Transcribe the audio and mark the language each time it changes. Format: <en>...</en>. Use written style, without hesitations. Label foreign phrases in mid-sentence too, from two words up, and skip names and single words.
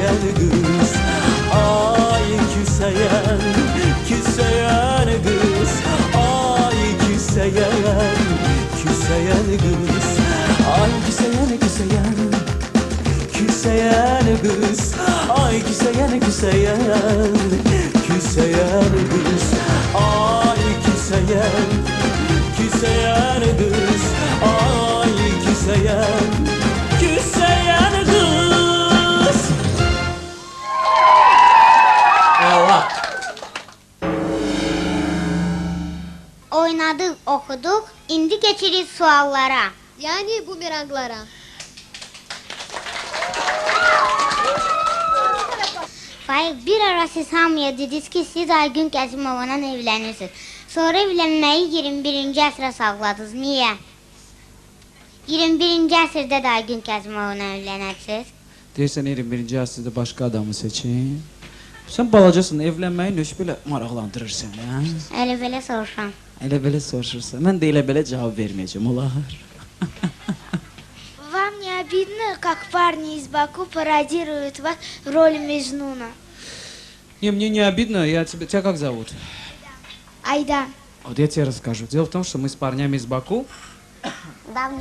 <az>ay küsəyen kız, ay küsəyen kız, ay küsəyen kız, ay küsəyen kız, kız, ay küsəyen kız, ay küsəyen kız. Allah.</az> <tr>Oynadık, okuduk.</tr> <az>İndi geçiriz suallara.</az> <tr>Yani bumeranglara.</tr> <az>Faik, bir ara siz hamıya dediniz ki siz Aygün Kəsimovla evlenirsiniz. Sonra evlenmeyi 21. əsrə sağladınız. Niye? 21. əsrdə də Aygün Kəsimovla evlənərsiniz. Deyirsən 21-ci əsrdə başqa adamı seçin. Sen balacasın, evlenmeyi nöş belə maraqlandırır səni, hə? Elə belə soruşam. Elə belə soruşursan, mən də elə belə cavab verməyəcəm, olar.</az> <ru>Вам не обидно, как парни из Баку пародируют вас в роли Межнуна? Не, мне не обидно, тебя как зовут? Айдан. Вот я тебе расскажу. Дело в том, что мы с парнями из Баку Давно.</ru>